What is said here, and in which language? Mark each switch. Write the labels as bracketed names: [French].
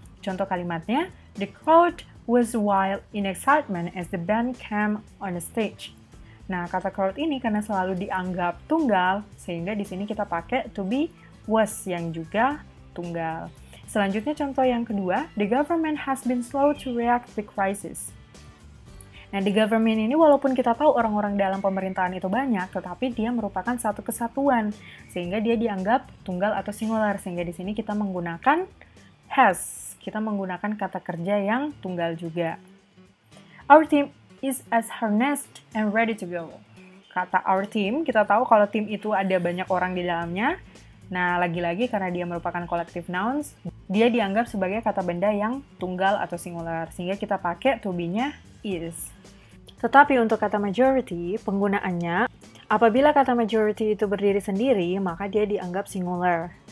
[Indonesian] Contoh kalimatnya, [English] the crowd was wild in excitement as the band came on the stage. [Indonesian] Nah, kata crowd ini karena selalu dianggap tunggal, sehingga di sini kita pakai to be was yang juga tunggal. Selanjutnya contoh yang kedua, [English] the government has been slow to react to the crisis. [Indonesian] Nah, the government ini walaupun kita tahu orang-orang dalam pemerintahan itu banyak, tetapi dia merupakan satu kesatuan, sehingga dia dianggap tunggal atau singular, sehingga di sini kita menggunakan has. Kita menggunakan kata kerja yang tunggal juga. [English] Our team is as harnessed and ready to go. [Indonesian] Kata our team, kita tahu kalau tim itu ada banyak orang di dalamnya. Nah, lagi-lagi karena dia merupakan collective nouns, dia dianggap sebagai kata benda yang tunggal atau singular, sehingga kita pakai to be-nya is. Tetapi untuk kata majority, penggunaannya, apabila kata majority itu berdiri sendiri, maka dia dianggap singular.